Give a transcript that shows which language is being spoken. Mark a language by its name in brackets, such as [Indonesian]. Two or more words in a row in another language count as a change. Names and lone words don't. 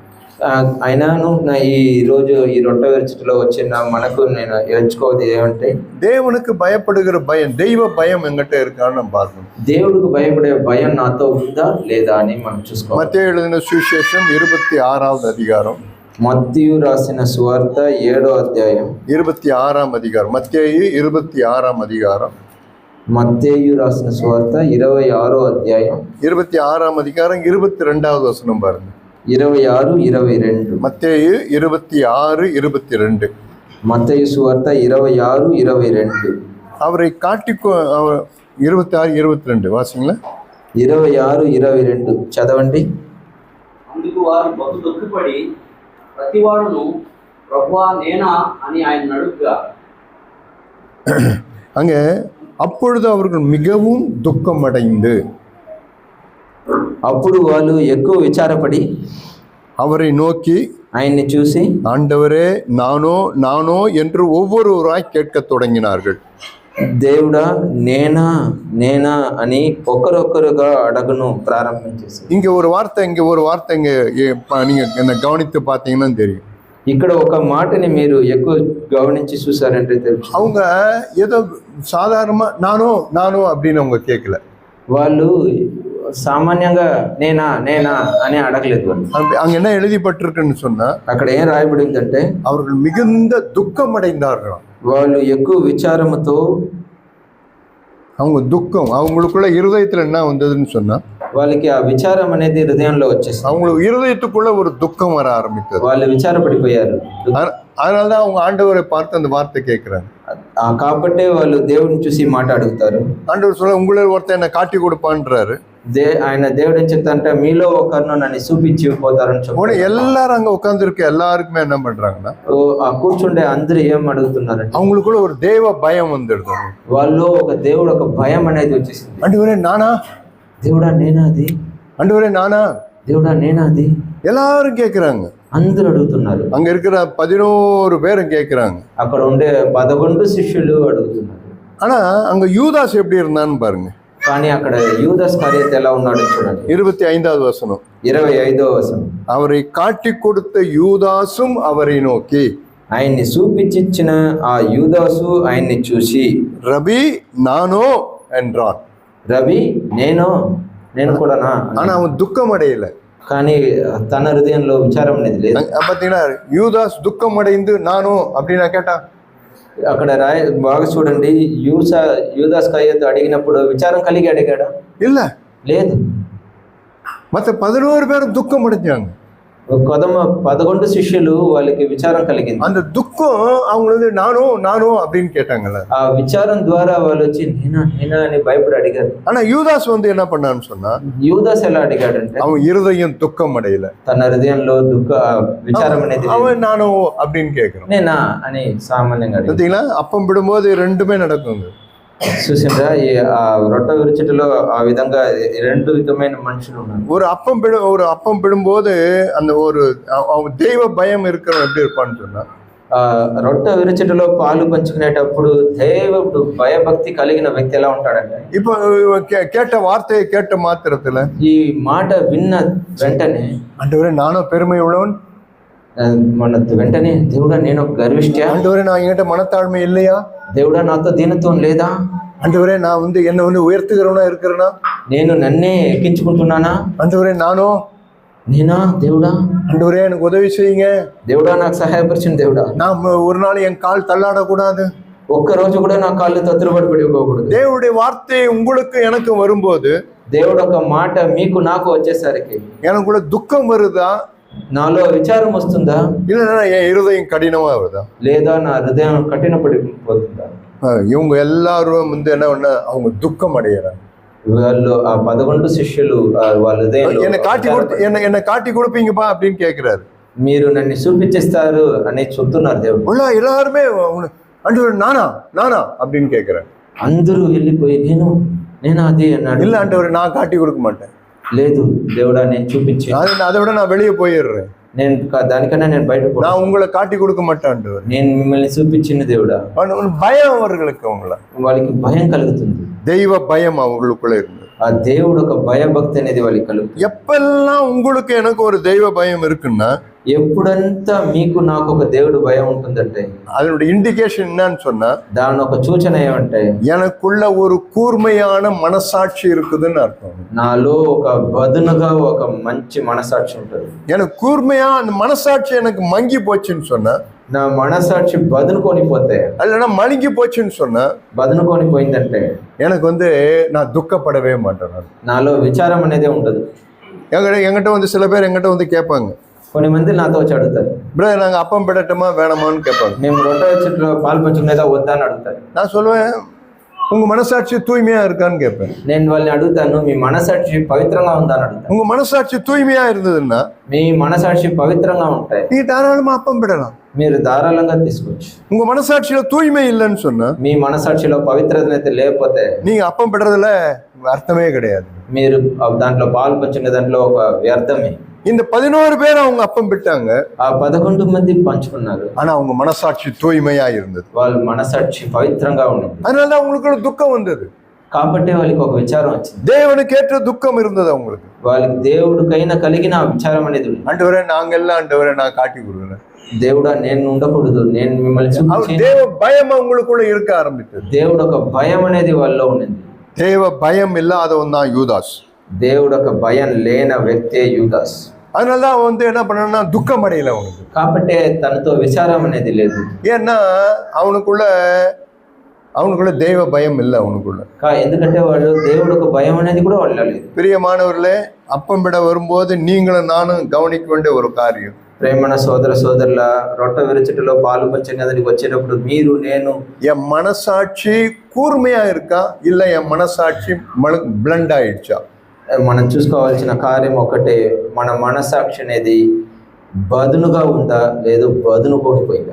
[Telugu] అయినాను ఈ రోజు ఈ రొట్టె విరుచుటలో వచ్చిన మనకు నేను ఎంచుకోవద్దు ఏమంటే, దేవునికి [Tamil] பயப்படுகிற பயம், தெய்வ பயம் எங்கிட்ட இருக்கான்னு நம்ம பார்க்கணும். [Telugu] దేవుడికి భయపడే భయం నాతో ఉందా లేదా అని మనం చూసుకోవాలి. [Tamil] மத்தேயு எழுதின சுவிசேஷம் 26வது அதிகாரம், [Telugu] మత్తయి రాసిన సువార్త 7వ అధ్యాయం [Tamil] 26ஆம் அதிகாரம். மத்தேயு 26ஆம் அதிகாரம், [Telugu] మత్తయి రాసిన సువార్త 26వ అధ్యాయం [Tamil] 26ஆம் அதிகாரம் 22வது வசனம் பாருங்க. 26, 22. மத்தேயு 26:22. [Telugu] మత్తయి సువార్త 26, 22. [Tamil] அவரை காட்டி 26, 22 வாசிங்களா. [Telugu] 26, 22 చదవండి. అందుకు వారు బహు దుఃఖపడి ప్రతివాడును ప్రభువా నేనా అని ఆయన అడుగుగా [Tamil] அங்கே அப்பொழுது அவர்கள் மிகவும் துக்கமடைந்து [Telugu] అప్పుడు వాళ్ళు ఎక్కువ విచారపడి [Tamil] அவரை நோக்கி [Telugu] ఆయన్ని చూసి [Tamil] ஆண்டவரே நானோ நானோ என்று ஒவ்வொருவராய் கேட்கத் தொடங்கினார்கள். [Telugu] దేవుడా నేనా నేనా అని ఒకరొకరుగా అడగను ప్రారంభించేసి. [Tamil] இங்கே ஒரு வார்த்தை இங்கே ஒரு வார்த்தை இங்கே நீங்க என்ன கவனித்து பார்த்தீங்கன்னா தெரியும். [Telugu] ఇక్కడ ఒక మాటని మీరు ఎక్కువ గమనించి చూసారంటే తెలుసు. [Tamil] அவங்க ஏதோ சாதாரணமா நானோ நானோ அப்படின்னு அவங்க கேட்கல. [Telugu] వాళ్ళు సామాన్యంగా నేనా నేనా అని అడగలేదు. [Tamil] அங்க என்ன எழுதிப்பட்டிருக்குன்னு சொன்னா [Telugu] అక్కడ ఏం రాయబడిందంటే [Tamil] அவர்கள் மிகுந்த துக்கம் அடைந்தார்களாம். [Telugu] వాళ్ళు ఎక్కువ విచారముతో [Tamil] அவங்க துக்கம் அவங்களுக்குள்ள இருதயத்துல என்ன வந்ததுன்னு சொன்னா [Telugu] వాళ్ళకి ఆ విచారం అనేది హృదయంలో వచ్చేసి [Tamil] அவங்களுக்கு இருதயத்துக்குள்ள ஒரு துக்கம் வர ஆரம்பித்தது. [Telugu] వాళ్ళు విచారపడిపోయారు. [Tamil] அதனாலதான் அவங்க ஆண்டவரை பார்த்து அந்த வார்த்தை கேட்கிறாங்க. [Telugu] కాబట్టే వాళ్ళు దేవుడిని చూసి మాట అడుగుతారు. [Tamil] ஆண்டவர் சொல்ல உங்களை ஒருத்தர் என்ன காட்டி கொடுப்பான்றாரு. [Telugu] ఆయన దేవుడు ఏం చెప్తారంటే మీలో ఒకరిను నన్ను చూపించి పోతారని చెప్పి [Tamil] எல்லாரும் அங்க உட்கார்ந்து இருக்க எல்லாருக்குமே என்ன பண்றாங்கன்னா [Telugu] ఆ కూర్చుండే అందరూ ఏం అడుగుతున్నారంటే [Tamil] அவங்களுக்குள்ள ஒரு தேவ பயம் வந்துடுது. [Telugu] వాళ్ళు ఒక దేవుడు ఒక భయం అనేది వచ్చేసింది. [Tamil] ஆண்டவரே நானா, [Telugu] దేవుడా నేనా అది, [Tamil] ஆண்டவரே நானா, [Telugu] దేవుడా నేనా అది [Tamil] எல்லாரும் கேட்கிறாங்க. [Telugu] అందరూ అడుగుతున్నారు. [Tamil] அங்க இருக்கிற 11 பேரும் கேட்கிறாங்க. [Telugu] అక్కడ ఉండే 11 శిష్యులు అడుగుతున్నారు. [Tamil] ஆனா அங்க யூதாஸ் எப்படி இருந்தான்னு பாருங்க. [Telugu] కానీ అక్కడ యూదాస్ కరియత ఎలా ఉన్నాడో చూడండి. [Tamil] 25வது வசனம். [Telugu] 25వ వచనం. [Tamil] அவரை காட்டி கொடுத்த யூதாசும் அவரை நோக்கி [Telugu] ఆయన్ని చూపించిన ఆ యూదాసు ఆయన్ని చూసి [Tamil] ரபி நானோ என்றான். [Telugu] రవి నేను కూడానా. [Tamil] ஆனா அவன் துக்கம் அடையல. [Telugu] కానీ తన హృదయంలో విచారం అనేది లేదు. [Tamil] பாத்தீங்கன்னா யூதாஸ் துக்கம் அடைந்து நானோ அப்படின்னா கேட்டா [Telugu] అక్కడ బాగా చూడండి, యూదాస్ కరియత అడిగినప్పుడు విచారం కలిగి అడిగాడా? [Tamil] இல்ல, [Telugu] లేదు. [Tamil] மற்ற 11 பேரும் துக்கம் அடைஞ்சாங்க. [Telugu] 11 శిష్యులు వాళ్ళకి విచారం కలిగింది. [Tamil] அந்த துக்கம் அவங்களுக்கு நானோ அப்படின்னு கேட்டாங்கல்ல. [Telugu] ఆ విచారం ద్వారా వాళ్ళు వచ్చి నేనా అని భయపడి అడిగారు. [Tamil] ஆனா யூதாஸ் என்ன பண்ணான்னு சொன்னா [Telugu] యూదాస్ ఎలా అడిగాడంటే [Tamil] அவன் இருதயம் துக்கம் அடையல. [Telugu] తన హృదయంలో విచారం అనేది [Tamil] அவன் நானோ அப்படின்னு கேட்கிறான். [Telugu] నేనా అని సామాన్యంగా అడిగాడు. [Tamil] பார்த்தீங்களா, அப்பம் விடும்போது ரெண்டுமே நடக்குங்க. [Telugu] చూసిండ్రా, ఆ రొట్టె విరుచుటలో ఆ విధంగా 2 విధమైన మనుషులు ఉన్నారు. [Tamil] ஒரு அப்பம் விடும்போது அந்த ஒரு தெய்வ பயம் இருக்கிறவன் எப்படி இருப்பான்னு சொன்னா [Telugu] రొట్టె విరుచుటలో పాలు పంచుకునేటప్పుడు దేవుడు భయభక్తి కలిగిన వ్యక్తి ఎలా ఉంటాడంటే [Tamil] இப்போ கேட்ட வார்த்தையை கேட்ட மாத்திரத்துல [Telugu] ఈ మాట విన్న వెంటనే [Tamil] ஆண்டவரே நானும் பெருமை உள்ளவன், [Telugu] మన వెంటనే దేవుడా నేను ఒక గర్విష్ఠ, [Tamil] ஆண்டவரே நான் என்கிட்ட மனத்தாழ்மை இல்லையா, [Telugu] దేవుడా నాతో దీనత్వం లేదా, [Tamil] ஆண்டவரே நான் என்ன உயர்த்துகிறவனா இருக்கிறேனா, [Telugu] నేను నన్నే ఎక్కించుకుంటున్నానా, [Tamil] ஆண்டவரே [Telugu] నేనా దేవుడా, [Tamil] ஆண்டவரே எனக்கு உதவி செய்யுங்க, [Telugu] దేవుడా నాకు సహాయపరిచిన దేవుడా, [Tamil] நான் ஒரு நாள் என் கால் தள்ளாடக்கூடாது, [Telugu] ఒక్క రోజు కూడా నా కాళ్ళు తత్తుబడి పడిపోకూడదు. [Tamil] தேவனுடைய வார்த்தை உங்களுக்கு எனக்கு வரும்போது [Telugu] దేవుడు ఒక మాట మీకు నాకు వచ్చేసరికి [Tamil] எனக்குள்ள துக்கம் வருதா, [Telugu] నాలో విచారం వస్తుందా, [Tamil] இல்லைன்னா என் இருதயம் கடினமா வருதா, [Telugu] లేదా నా హృదయం కఠినపడిపోతుందా? [Tamil] இவங்க எல்லாரும் என்ன பண்ண அவங்க துக்கம் அடையிறாங்க. [Telugu] వాళ్ళు ఆ 11 శిష్యులు వాళ్ళ [Tamil] என்னை காட்டி கொடுப்பீங்கப்பா அப்படின்னு கேட்கிறாரு. [Telugu] మీరు నన్ను చూపించేస్తారు అని చెప్తున్నారు దేవుడు. [Tamil] எல்லாருமே ஆண்டவரே நானா அப்படின்னு கேட்கிறாரு. [Telugu] అందరూ వెళ్ళిపోయి నేను అది అన్నాడు. [Tamil] இல்ல ஆண்டவரே நான் காட்டி கொடுக்க மாட்டேன். [Telugu] లేదు దేవుడా నేను చూపించి [Tamil] அதை விட நான் வெளியே போயிடுறேன், [Telugu] నేను దానికన్నా నేను బయట [Tamil] நான் உங்களை காட்டி கொடுக்க மாட்டேன். [Telugu] నేను మిమ్మల్ని చూపించిన దేవుడా. [Tamil] பயம் அவர்களுக்கு [Telugu] వాళ్ళకి భయం కలుగుతుంది. [Tamil] தெய்வ பயம் அவங்களுக்குள்ள இருந்தது. [Telugu] ఆ దేవుడు ఒక భయభక్తి అనేది వాళ్ళకి కలుగుతుంది. [Tamil] எப்பெல்லாம் உங்களுக்கு எனக்கு ஒரு தெய்வ பயம் இருக்குன்னா [Telugu] ఎప్పుడంతా మీకు నాకు ఒక దేవుడు భయం ఉంటుందంటే [Tamil] அதனுடைய இண்டிகேஷன் என்னன்னு சொன்னா [Telugu] దాని ఒక సూచన ఏమంటే [Tamil] எனக்குள்ள ஒரு கூர்மையான மனசாட்சி இருக்குதுன்னு அர்த்தம். [Telugu] నాలో ఒక బదునుగా ఒక మంచి మనసాక్షి ఉంటుంది. [Tamil] எனக்கு கூர்மையா அந்த மனசாட்சி எனக்கு மங்கி போச்சுன்னு சொன்னா, [Telugu] నా మనసాక్షి బదునుకొని పోతే [Tamil] இல்லைன்னா மழுங்கி போச்சுன்னு சொன்னா, [Telugu] బదునుకొని పోయిందంటే [Tamil] எனக்கு நான் துக்கப்படவே மாட்டேன். [Telugu] నాలో విచారం అనేది ఉండదు. [Tamil] என்கிட்ட சில பேர் என்கிட்ட கேட்பாங்க, [Telugu] కొన్ని మంది నాతో వచ్చి అడుగుతారు, [Tamil] பிரதர் நாங்கள் அப்பம் பிடட்டுமா வேணாமான்னு கேட்பாங்க. [Telugu] మేము రొట్టె చెట్లో పాలు పంచుకునేదా వద్దా అని అడుగుతారు. [Tamil] நான் சொல்லுவேன் உங்க மனசாட்சி தூய்மையா இருக்கான்னு கேட்பேன். [Telugu] నేను వాళ్ళని అడుగుతాను, మీ మనసాక్షి పవిత్రంగా ఉందా అని అడుగుతాను. [Tamil] உங்க மனசாட்சி தூய்மையா இருந்ததுன்னா [Telugu] మీ మనసాక్షి పవిత్రంగా ఉంటాయి, [Tamil] நீங்க தாராளமா அப்பம் விடலாம். [Telugu] మీరు ధారాళంగా తీసుకోవచ్చు. [Tamil] உங்க மனசாட்சியில தூய்மை இல்லைன்னு சொன்னா [Telugu] మీ మనసాక్షిలో పవిత్రత అయితే లేకపోతే [Tamil] நீங்க அப்பம் விடுறதுல அர்த்தமே கிடையாது. [Telugu] మీరు దాంట్లో పాలు పంచుకునే దాంట్లో ఒక వ్యర్థమే. [Tamil] இந்த 11 பேர் அவங்க அப்பம் விட்டாங்க, [Telugu] ఆ 11 మంది పంచుకున్నారు, [Tamil] ஆனா அவங்க மனசாட்சி தூய்மையா இருந்தது. [Telugu] వాళ్ళ మనసాక్షి పవిత్రంగా ఉండేది. [Tamil] அதனாலதான் அவங்களுக்கு துக்கம் வந்தது. [Telugu] కాబట్టి వాళ్ళకి ఒక విచారం వచ్చింది. [Tamil] தேவனுக்கு ஏற்ற துக்கம் இருந்தது அவங்களுக்கு. [Telugu] వాళ్ళకి దేవుడికైనా కలిగిన ఆ విచారం అనేది ఉంది. [Tamil] ஆண்டவரே நாங்கெல்லாம் ஆண்டவரே நான் காட்டி கொடுக்குறேன். [Telugu] దేవుడా నేను ఉండకూడదు, నేను మిమ్మల్ని చూపించి. [Tamil] தேவ பயம் அவங்களுக்குள்ள இருக்க ஆரம்பித்தது. [Telugu] దేవుడు ఒక భయం అనేది వాళ్ళలో ఉండింది. [Tamil] தேவ பயம் இல்லாதவன் தான் யூதாஸ். [Telugu] దేవుడు ఒక భయం లేన వ్యక్తే యూదాస్. [Tamil] அதனாலதான் அவன் வந்து என்ன பண்ணா துக்கம் அடையல அவனுக்கு. [Telugu] కాబట్టి తనతో విచారం అనేది లేదు. [Tamil] ஏன்னா அவனுக்குள்ள தெய்வ பயம் இல்லை அவனுக்குள்ள. [Telugu] ఎందుకంటే వాళ్ళు దేవుడు ఒక భయం అనేది కూడా వాళ్ళ లేదు. [Tamil] பிரியமானவர்களே, அப்பம் விட வரும்போது நீங்களும் நானும் கவனிக்க வேண்டிய ஒரு காரியம். [Telugu] ప్రేమణ సోదర సోదరుల రొట్టె విరుచుటలో పాలు పంచడానికి వచ్చేటప్పుడు మీరు నేను [Tamil] என் மனசாட்சி கூர்மையா இருக்கா இல்ல என் மனசாட்சி பிளண்ட் ஆயிடுச்சா? [Telugu] మనం చూసుకోవాల్సిన కార్యం ఒకటే, మన మనసాక్షి అనేది బదునుగా ఉందా లేదు బదును కోల్పోయిందా.